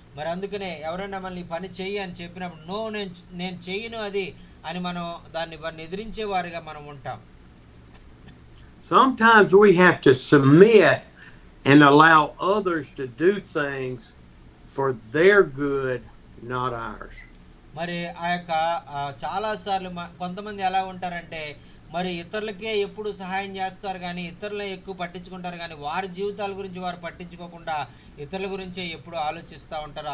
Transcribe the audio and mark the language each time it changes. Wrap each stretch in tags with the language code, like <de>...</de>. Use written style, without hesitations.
<te>మరి అందుకనే ఎవరైనా మనల్ని పని చెయ్యి అని చెప్పినప్పుడు నో, నేను చెయ్యను అది అని మనం వారిని ఎదిరించే వారిగా మనం ఉంటాం.</te> <en>Sometimes we have to submit and allow others to do things for their good, not ours.</en> <te>మరి చాలా సార్లు కొంతమంది ఎలా ఉంటారంటే మరి ఇతరులకే ఎప్పుడు సహాయం చేస్తారు కానీ ఇతరులను ఎక్కువ పట్టించుకుంటారు కానీ వారి జీవితాల గురించి వారు పట్టించుకోకుండా ఇతరుల గురించే ఎప్పుడు ఆలోచిస్తూ ఉంటారు.</te>